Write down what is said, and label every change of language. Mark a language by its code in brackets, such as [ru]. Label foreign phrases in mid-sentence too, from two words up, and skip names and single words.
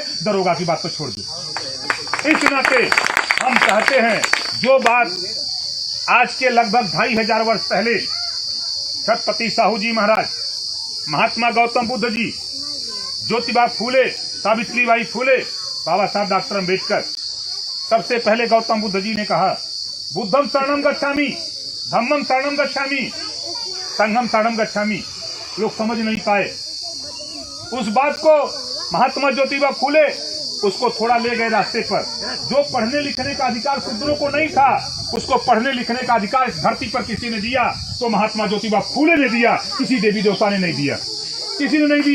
[hi] दरोगा की बात तो छोड़ दो। इस नाते हम चाहते हैं जो बात आज के लगभग 2500 वर्ष पहले छत्रपति साहू जी महाराज, महात्मा गौतम बुद्ध जी, ज्योतिबा फूले, सावित्रीबाई फूले, बाबा साहब डॉक्टर अम्बेडकर, सबसे पहले गौतम बुद्ध जी ने कहा [pi] बुद्धम शरणम गच्छामि, धम्मम शरणम गच्छामि, संघम शरणम गच्छामि। [hi] लोग समझ नहीं पाए उस बात को। महात्मा ज्योतिबा फूले उसको थोड़ा ले गए रास्ते पर। जो पढ़ने लिखने का अधिकार शूद्रों को नहीं था, उसको पढ़ने लिखने का अधिकार इस धरती पर किसी ने दिया तो महात्मा ज्योतिबा फूले ने दिया, किसी देवी देवता ने नहीं दिया, किसी ने नहीं दिया।